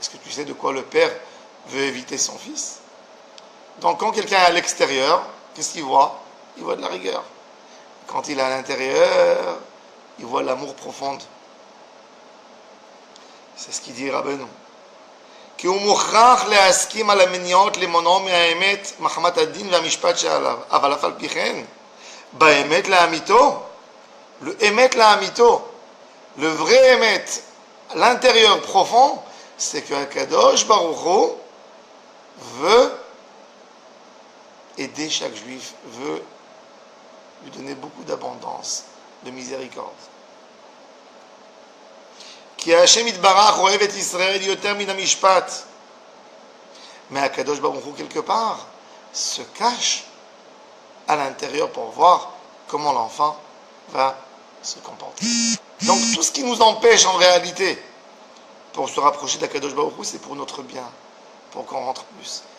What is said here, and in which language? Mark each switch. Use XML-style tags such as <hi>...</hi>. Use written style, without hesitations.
<fr>Est-ce que tu sais de quoi le père veut éviter son fils? Donc quand quelqu'un est à l'extérieur, qu'est-ce qu'il voit? Il voit de la rigueur. Quand il est à l'intérieur, il voit l'amour profond. C'est ce qu'il dit Rabbeinu.</fr> <he>כי הוא מוכרח להסכים על המניעות למונעו מהאמת מחמת הדין והמשפט שעליו. אבל אף על פי כן, באמת לאמיתו,</he> <fr>le émet לאמיתו, le vrai émet, l'intérieur profond, c'est que Akadosh Baruch Hu veut aider chaque juif, veut lui donner beaucoup d'abondance, de miséricorde.</fr> <he>כי השם יתברך אוהב את ישראל יותר מן המשפט.</he> <fr>Mais Akadosh Baruch Hu, quelque part, se cache à l'intérieur pour voir comment l'enfant va se comporter. Donc tout ce qui nous empêche en réalité pour se rapprocher d'Akadosh Baruch Hu, c'est pour notre bien, pour qu'on rentre plus.</fr>